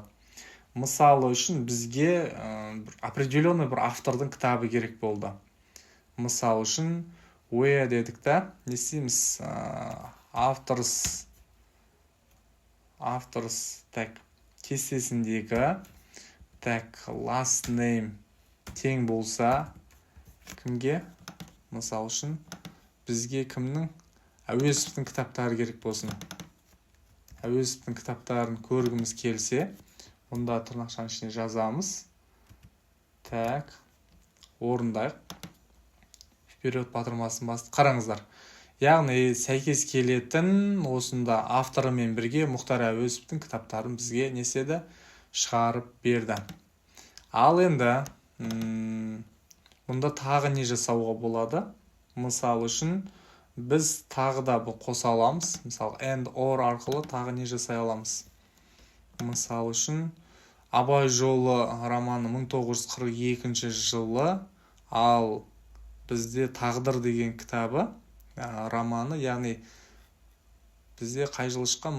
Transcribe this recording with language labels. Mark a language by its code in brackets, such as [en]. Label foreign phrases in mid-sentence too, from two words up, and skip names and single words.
[kk] Мысалы үшін бізге определенный бір автордың кітабы керек болды. Мысал үшін ой дедік та, не істейміз? Authors так, кестесіндегі так, [en] last name [kk] тең болса, кімге? Мысал үшін бізге кімнің? Әуезовтың кітаптары керек болсын. Әуезовтың кітаптарын көргіміз келсе, мұнда тырнақшаның ішіне жазамыз. Так, орындайық. Вперед батырмасын басты. Қараңыздар. Яғни сәйкес келетін осында авторымен бірге Мұхтар Әуезовтың кітаптарын бізге неседі? Шығарып берді. Ал енді мұнда тағы не жасауға болады? Мысал үшін біз тағы да бұл қоса аламыз. Мысалы [en] and or [kk] арқылы тағы не жасай аламыз? Мысал үшін Абай жолы романы 1942 жылы, ал бізде Тағдыр деген кітабы романы, яғни бізде қай жылы шыққан?